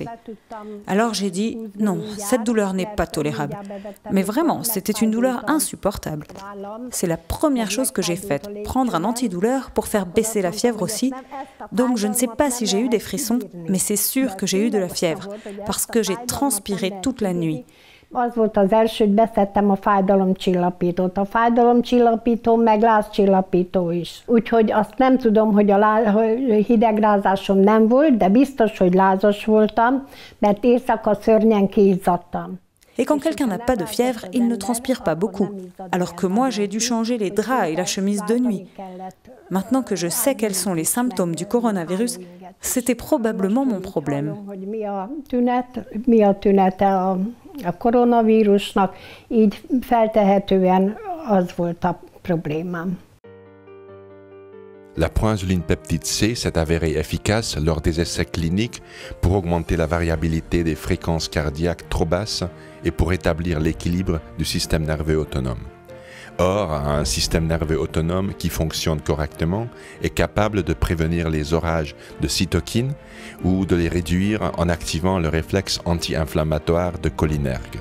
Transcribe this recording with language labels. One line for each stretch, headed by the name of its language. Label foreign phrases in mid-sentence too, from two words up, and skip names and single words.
French: Alors j'ai dit, non, cette douleur n'est pas tolérable. Mais vraiment, c'était une douleur insupportable. C'est la première chose que j'ai faite, prendre un antidouleur pour faire baisser la fièvre aussi. Donc je ne sais pas si j'ai eu des frissons, mais c'est sûr que j'ai eu de la fièvre, parce que j'ai transpiré toute la nuit.
Hungarian: Az volt az első, hogy beszedtem a fájdalomcsillapítót. A fájdalomcsillapító meg lázcsillapító is. Úgyhogy azt nem tudom, hogy a hidegrázásom nem volt, de biztos, hogy lázas voltam, mert éjszaka szörnyen kiizzadtam.
French: Et quand quelqu'un n'a pas de fièvre, il ne transpire pas beaucoup. Alors que moi, j'ai dû changer les draps et la chemise de nuit. Maintenant que je sais quels sont les symptômes du coronavirus, c'était probablement mon problème.
Hungarian: Mi a tünete a koronavírusnak, így feltehetően az volt a problémám.
French: La proinsuline peptide C s'est avérée efficace lors des essais cliniques pour augmenter la variabilité des fréquences cardiaques trop basses et pour établir l'équilibre du système nerveux autonome. Or, un système nerveux autonome qui fonctionne correctement est capable de prévenir les orages de cytokines ou de les réduire en activant le réflexe anti-inflammatoire de cholinergue.